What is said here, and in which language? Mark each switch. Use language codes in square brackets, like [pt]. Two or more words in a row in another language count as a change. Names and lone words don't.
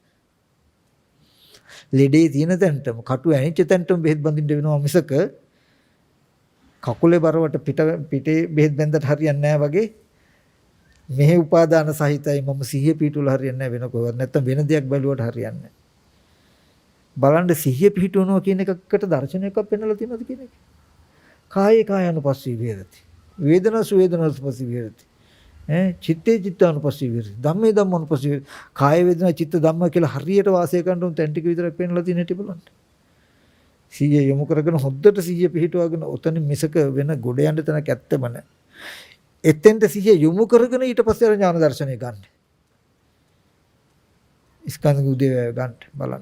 [si] ලෙඩේ තියෙන තැනටම කටු ඇනිච්ච තැනටම බෙහෙත් බඳින්න වෙනවා මිසක කකුලේ බරවට පිටේ බෙහෙත් බඳලා හරියන්නේ නැහැ වගේ මෙහි උපාදාන සහිතයි මම සිහිය පිටුල හරියන්නේ නැහැ වෙන කොහෙවත් නැත්තම් වෙන දෙයක් බැලුවට හරියන්නේ නැහැ. බලන්න සිහිය පිටුවනවා කියන එකකට දර්ශනයක් පෙන්නලා තියෙනවද කියන එක? [pi] කායේ කායानुපස්සී විහෙරති. වේදනාසු වේදනානුපස්සී විහෙරති. චිත්තේ චිත්තානුපස්සී විහෙරති. ධම්මේ ධම්මානුපස්සී විහෙරති. [si] කාය වේදනා චිත්ත ධම්ම කියලා හරියට වාසය කරන උන් තැන් ටික විතරක් පෙන්නලා තියෙන හැටි බලන්න. සිහිය යොමු කරගෙන හොද්දට සිහිය පිහිටුවාගෙන ඔතන මිසක වෙන ගොඩ යන්න තැනක් ඇත්තම නැහැ. එතෙන්ට සිහිය යොමු කරගෙන ඊට පස්සේ අර ඥාන දර්ශනය ගන්න. ස්කන්ධ උදේවැය ගන්න බලන්න.